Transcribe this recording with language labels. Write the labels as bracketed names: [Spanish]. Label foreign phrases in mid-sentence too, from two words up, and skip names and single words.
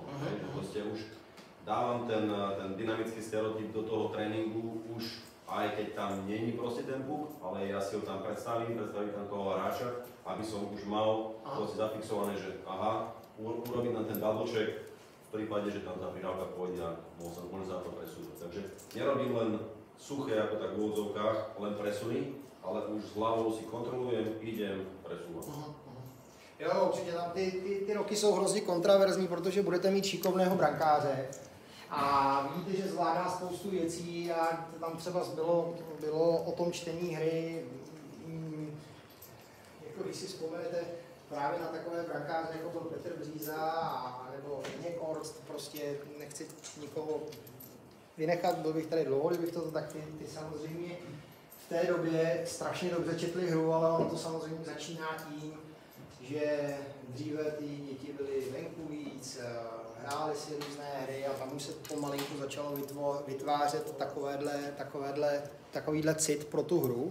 [Slovak] Proste už dávam ten dynamický stereotyp do toho tréningu už, aj keď tam není proste ten puk, ale ja si ho tam predstavím tam toho hráča, aby som už mal proste zafixované, že aha, urobiť tam ten [English] double check [Slovak] v prípade, že tam tá prihrávka pôjde a môžem sa na to presúvať. Takže nerobím len suché, ako tak v úvodzovkách, len presuny, ale už s hlavou si kontrolujem, idem, presúvam. [Czech] Jo, určitě tam ty roky jsou hrozně kontraverzní, protože budete mít šikovného brankáře a vidíte, že zvládá spoustu věcí a tam třeba bylo o tom čtení hry, jako když si vzpomenete právě na takové brankáře, jako byl Petr Bříza nebo Zdeněk Orst, prostě nechci nikoho vynechat, byl bych tady dlouho, kdybych to tak ty samozřejmě v té době strašně dobře četli hru, ale ono to samozřejmě začíná tím, že dříve ty děti byly venku víc, hrály si různé hry a tam už se pomalinku začalo vytvářet takovýhle cit pro tu hru.